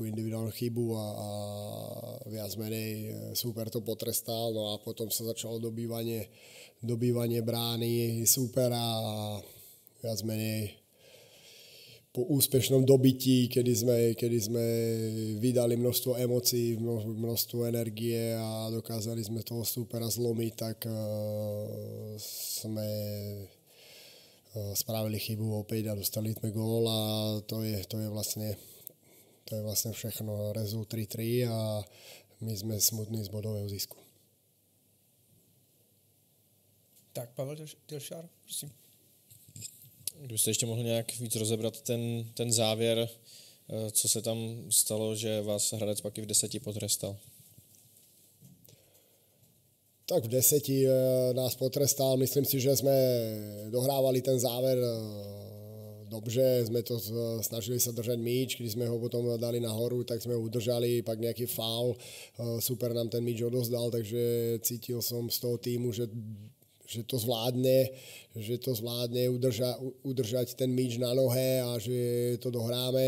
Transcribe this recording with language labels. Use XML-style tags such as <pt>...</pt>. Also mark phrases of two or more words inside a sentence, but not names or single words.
<sk>individuálnu chybu a viac menej súper to potrestal, no a potom sa začalo dobývanie brány súpera a viac menej po úspešnom dobití, kedy sme vydali množstvo emócií, množstvo energie a dokázali sme toho súpera zlomiť, tak sme spravili chybu opäť a dostali sme gól a to je vlastne všechno. Rezult 3-3 a my sme smutní z bodového zisku.</sk> <cs>Tak Pavel Delšár, prosím. Kdybyste ještě mohl nějak víc rozebrat ten závěr, co se tam stalo, že vás Hradec pak i v 10 potrestal?</cs> <sk>Tak v 10 nás potrestal. Myslím si, že sme dohrávali ten záver dobře, sme to snažili sa držať míč, když sme ho potom dali nahoru, tak sme ho udržali, pak nejaký faul, super nám ten míč odozdal, takže cítil som z toho týmu, že to zvládne udržať ten míč na nohe a že to dohráme.</sk>